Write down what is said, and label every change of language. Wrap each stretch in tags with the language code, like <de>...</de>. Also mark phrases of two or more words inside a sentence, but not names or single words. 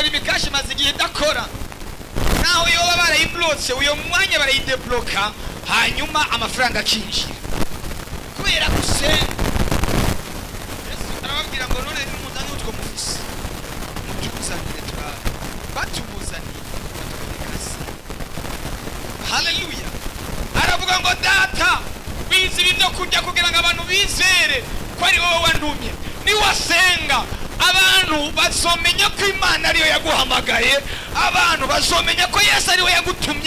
<rn>ibikashi maze igihe idakora, naho yoba barayiblotse uyo mwanya barayidebloka, hanyuma amafaranga akinjira kubera gusenga. Yesu arababwira ngo none nimuzane utwo mufise mutuzanire turabe, batumuzaniye batumuzaniye. Haleluya. Aravuga ngo data bizi ibyo kurya kugira ngo abantu bizere ko ari wowe wandumye. Niwasenga abantu bazomenya ko Imana ariyo yaguhamagaye, abantu bazomenya ko Yesu ariwe yagutumye.</rn>